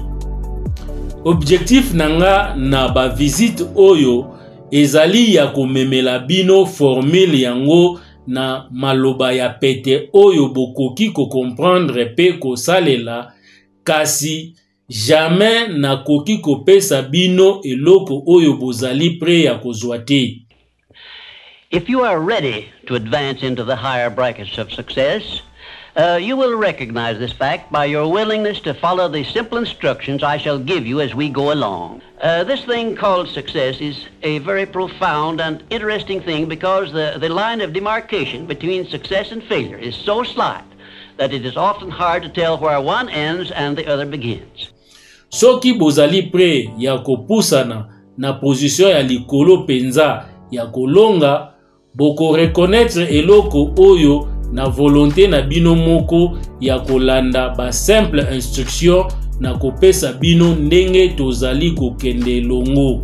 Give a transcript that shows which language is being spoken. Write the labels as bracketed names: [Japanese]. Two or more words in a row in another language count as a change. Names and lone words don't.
[Lingala] Objectif nanga na ba visite oyo ezali ya komemela bino formule yango na maloba ya pete oyo bokoki ko comprendre pe ko salela, kasi jamais na koki ko pesa bino eloko oyo bozali pre ya kozwa te. [English] If you are ready to advance into the higher brackets of success, you will recognize this fact by your willingness to follow the simple instructions I shall give you as we go along. This thing called success is a very profound and interesting thing because the line of demarcation between success and failure is so slight that it is often hard to tell where one ends and the other begins. [Lingala] Soki bozali pre ya kopusana na position ya likolo penza ya kolonga, boko reconnaître eloko oyo na volonté na bino moko ya kolanda ba [French] simple instruction [Lingala] na kopesa bino ndenge tozali kokende longo.